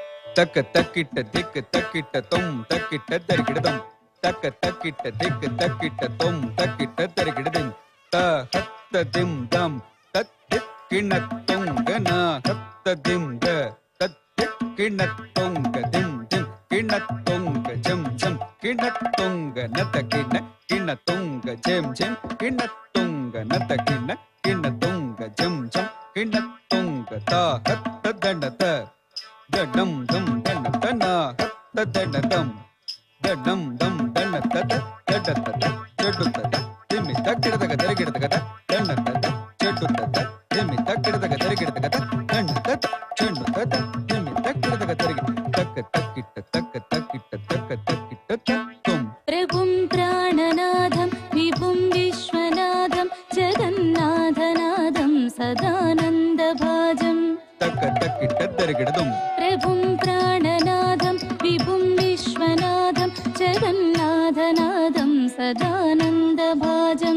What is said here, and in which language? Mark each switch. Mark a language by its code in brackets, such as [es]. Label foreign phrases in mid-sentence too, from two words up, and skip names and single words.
[sa] तक तकिट दिक तकिट तुम तकिट दरगिड़दम तक तकिट दिक तकिट तुम तकिट दरगिड़दम त हत्त दिम दम तत् किणत तुंग न हत्त दिम द तत् किणत तुंग दिम दिम किणत तुंग जम जम किणत तुंग नत किण किण तुंग जम जम किणत तुंग नत किण किण तुंग जम जम किणत तुंग त हत्त दणत दडम दम दन तना हत्त दडदम दडम दम दन तत दडतत जडुतत तिमि तक्किडदग दरगिडदग दडतत जडुतत तिमि तक्किडदग दरगिडदग दडतत जडुतत तिमि तक्किडदग दरगिड तक तक्किट तक तक्किट तक तक्किट तुम प्रभुं प्राणनाथं विभुं विश्वनाथं जगन्नाथनाथं सदानन्दभाजं तक तक्किट दरगिडदम प्रभुं प्राणनाथं विभुं विश्वनाथं जगन्नाथनाथं सदानन्दभाजं